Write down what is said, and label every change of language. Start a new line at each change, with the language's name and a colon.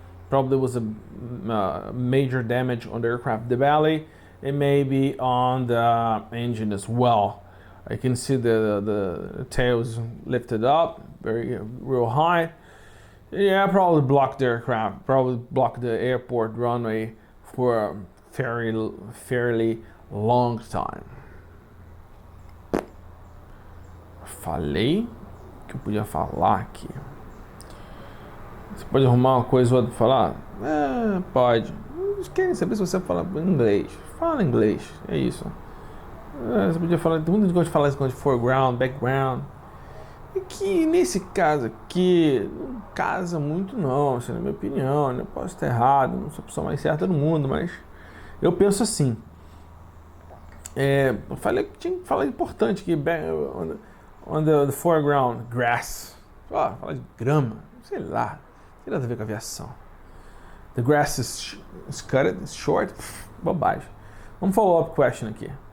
English: Probably was a major damage on the aircraft, the belly, and maybe on the engine as well. I can see the tails lifted up, real high. Yeah, probably blocked the aircraft, probably blocked the airport runway for a fairly long time.
Portuguese: Falei que eu podia falar aqui. Você pode arrumar uma coisa ou outra pra falar? Pode. Eles querem saber se você fala inglês. Fala inglês, é isso. Você podia falar, tem muita gente que gosta de falar isso de foreground, background. E que nesse caso aqui, não casa muito não, assim, na minha opinião. Eu posso estar errado, não sou a pessoa mais certa do mundo, mas eu penso assim. Eu falei que tinha que falar importante aqui,
English: on the foreground, grass.
Portuguese: Falar de grama, sei lá, não tem nada a ver com aviação.
English: The grass is cut, it's short, bobagem.
Portuguese: Vamos follow up question aqui.